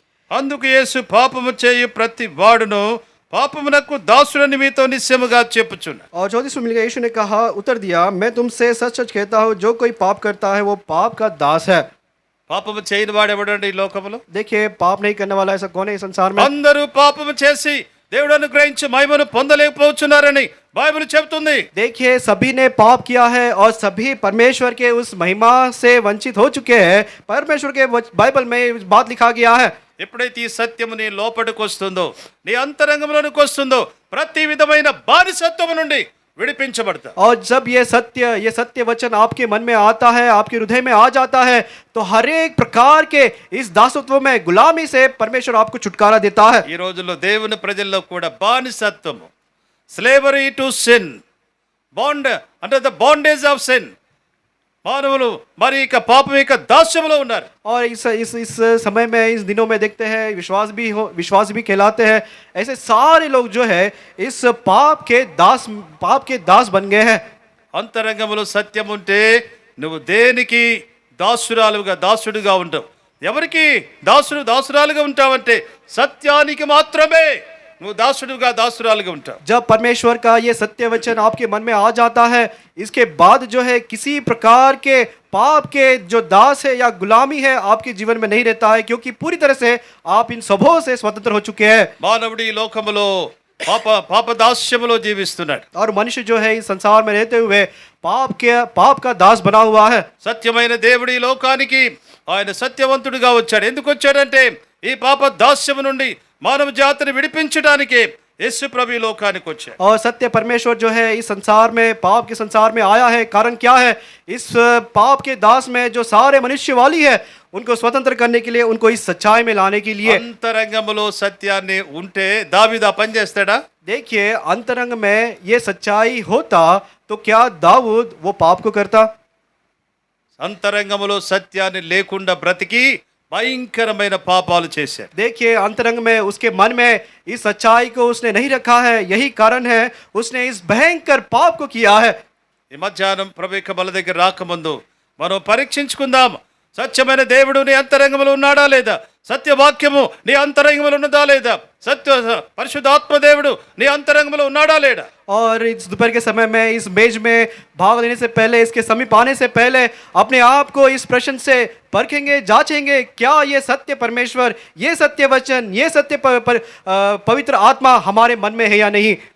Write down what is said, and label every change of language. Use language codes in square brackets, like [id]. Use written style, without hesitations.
[te] అందుకు యేసు పాపము చేయు ప్రతి వాడును పాపమునకు దాసుడని మీతో నిశ్చయముగా చెప్పుచున్నాను. [hi] और 34 मिल गया. यीशु ने कहा, उत्तर दिया, मैं तुमसे सच सच कहता हूँ, जो कोई पाप करता है वो पाप का दास है. [te] పాపము చేయని వాడు ఎవడండి ఈ లోకములో? [hi] देखिए, पाप नहीं करने वाला ऐसा कौन है इस संसार में? [te] అందరూ పాపము చేసి దేవుడు అనుగ్రహించి మహిమను పొందలేకపోతున్నారని బైబిల్ చెబుతుంది. [hi] देखिए, सभी ने पाप किया है और सभी परमेश्वर के उस महिमा से वंचित हो चुके हैं. परमेश्वर के बाइबल में बात लिखा गया है. [te] ఎప్పుడైతే ఈ సత్యము నీ లోపలికి వస్తుందో, నీ అంతరంగంలోనికి వస్తుందో, ప్రతి విధమైన బానిసత్వము నుండి విడిపించబడతా. [hi] और जब ये सत्य वचन आपके मन में आता है, आपके हृदय में आ जाता है, तो हर एक प्रकार के इस दासत्व में, गुलामी से परमेश्वर आपको छुटकारा देता है. [te] ఈ రోజుల్లో దేవుని ప్రజల్లో కూడా బానిసత్వము, [en] slavery to sin, [te] బాండ్ అంటే [en] the bondage of sin, [te] మానవులు మరి ఇక పాపం యొక్క దాస్యములో ఉన్నారు. [hi] और इस समय में, इस दिनों में देखते हैं विश्वास भी कहलाते हैं. ऐसे सारे लोग जो है इस पाप के दास बन गए हैं. [te] అంతరంగములో సత్యం ఉంటే నువ్వు దేనికి దాసుడుగా ఉంటావు. ఎవరికి దాసురాలుగా ఉంటావంటే సత్యానికి మాత్రమే నువ్వు దాసురాలుగా ఉంటావు. [hi] जब परमेश्वर का ये सत्य वचन आपके मन में आ जाता है, इसके बाद जो है किसी प्रकार के पाप के जो दास है या गुलामी है आपके जीवन में नहीं रहता है, क्योंकि पूरी तरह से आप इन सबों से स्वतंत्र हो चुके हैं. [te] మానవుడు ఈ లోకములో పాప దాస్యములో జీవిస్తున్నాడు. [hi] और मनुष्य जो है इस संसार में रहते हुए पाप का दास बना हुआ है. [te] సత్యమైన దేవుడు ఈ లోకానికి ఆయన సత్యవంతుడిగా వచ్చాడు. ఎందుకు వచ్చాడంటే ఈ పాప దాస్యము నుండి మానవ జాతిని విడిపించడానికి యేసు ప్రభు ఈ లోకానికి వచ్చాడు. [hi] और सत्य परमेश्वर जो है इस संसार में, पाप के संसार में आया है. कारण क्या है? इस पाप के दास में जो सारे मनुष्य वाली है, उनको स्वतंत्र करने के लिए, उनको इस सच्चाई में लाने के लिए. [te] అంతరంగములో సత్యాన్ని ఉంటే దావీదు ఆ పని చేస్తాడా? [hi] देखिए, अंतरंग में ये सच्चाई होता तो क्या दाऊद वो पाप को करता? [te] అంతరంగములో సత్యాన్ని లేకుండా బ్రతికి భయంకరమైన పాపాలు చేశారు. [hi] देखिए, अंतरंग में, उसके मन में इस सच्चाई को उसने नहीं रखा है. यही कारण है उसने इस भयंकर पाप को किया है. [te] ఈ మధ్యాహ్నం ప్రభు యొక్క బల దగ్గర రాకముందు మనం పరీక్షించుకుందాం. సత్యమైన దేవుడు నీ అంతరంగంలో ఉన్నాడా లేదా? సత్యవాక్యము నీ అంతరంగంలో ఉన్నదా లేదా? పరిశుద్ధాత్మ దేవుడు నీ అంతరంగంలో ఉన్నాడా లేడా? [hi] और इस दोपहर के समय में इस मेज में भाग लेने से पहले, इसके समीप आने से पहले अपने आप को इस प्रश्न से परखेंगे, जांचेंगे, क्या ये सत्य परमेश्वर, ये सत्य वचन, ये सत्य पवित्र आत्मा हमारे मन में है या नहीं.